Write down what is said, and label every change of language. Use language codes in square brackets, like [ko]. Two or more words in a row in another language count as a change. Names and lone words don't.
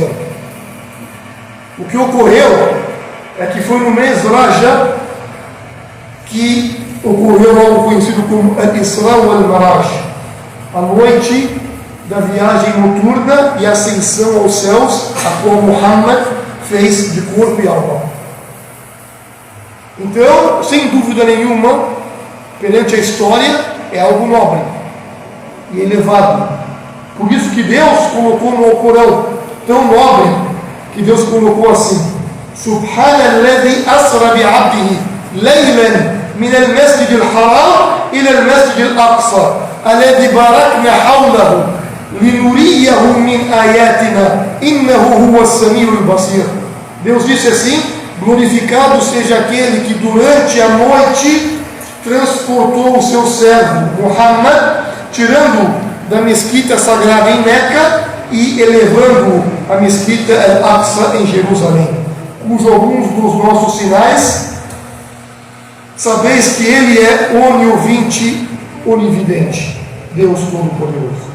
[pt] O que ocorreu é que foi no mês Rajab que ocorreu algo conhecido como [ar] الإسراء والمعراج, [pt] a noite da viagem noturna e ascensão aos céus, a qual Muhammad fez de corpo e alma. Então, sem dúvida nenhuma, perante a história, é algo nobre e elevado. Por isso que Deus colocou no Alcorão, tão nobre, que Deus colocou assim: [ar] سبحان الذي أسرى بعبده ليلا من المسجد الحرام إلى المسجد الأقصى الذي باركنا حوله لنريه من آياتنا إنه هو السميع البصير. [pt] Deus disse assim: glorificado seja aquele que durante a noite transportou o seu servo Muhammad, tirando da mesquita sagrada em Meca e elevando a mesquita Al-Aqsa em Jerusalém, cujos alguns dos nossos sinais, sabeis que Ele é oniovinte, onividente, Deus Todo-Poderoso.